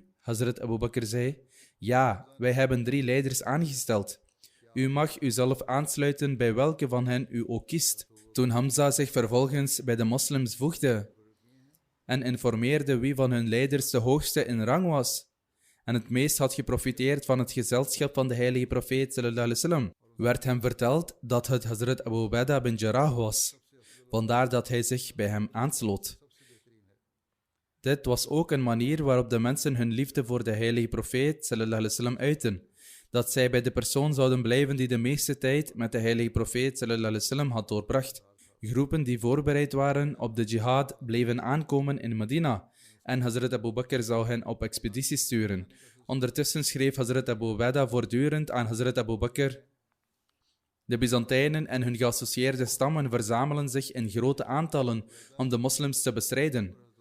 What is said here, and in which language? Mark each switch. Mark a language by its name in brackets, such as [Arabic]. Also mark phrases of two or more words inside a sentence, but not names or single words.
[Dutch] Hazrat Abu Bakr zei: Ja, wij hebben 3 leiders aangesteld. U mag uzelf aansluiten bij welke van hen u ook kiest. Toen Hamza zich vervolgens bij de moslims voegde en informeerde wie van hun leiders de hoogste in rang was en het meest had geprofiteerd van het gezelschap van de heilige profeet [Arabic] صلى الله عليه وسلم, [Dutch] werd hem verteld dat het Hazrat Abu Ubaidah bin Jarrah was, vandaar dat hij zich bij hem aansloot. Dit was ook een manier waarop de mensen hun liefde voor de heilige profeet [Arabic] صلى الله عليه وسلم [Dutch] uiten, dat zij bij de persoon zouden blijven die de meeste tijd met de heilige profeet [Arabic] صلى الله عليه وسلم [Dutch] had doorbracht. Groepen die voorbereid waren op de jihad bleven aankomen in Medina en Hazrat Abu Bakr zou hen op expedities sturen. Ondertussen schreef Hazrat Abu Ubaidah voortdurend aan Hazrat Abu Bakr: de Byzantijnen en hun geassocieerde stammen verzamelen zich in grote aantallen om de moslims te bestrijden.